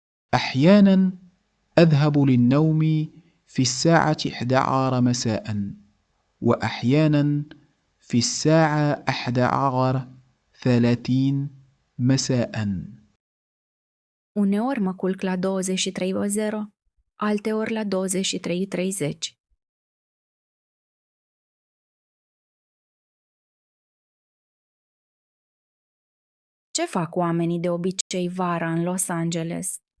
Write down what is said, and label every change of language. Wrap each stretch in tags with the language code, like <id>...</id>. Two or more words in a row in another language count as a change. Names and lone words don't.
<ar>أحيانا أذهب للنوم في الساعة 11 مساء، وأحيانا في الساعة 11:30 مساء.</ar> <ro>Uneori mă culc la 23:00, alteori la 23:30. Ce fac oamenii de obicei vara în Los Angeles?</ro>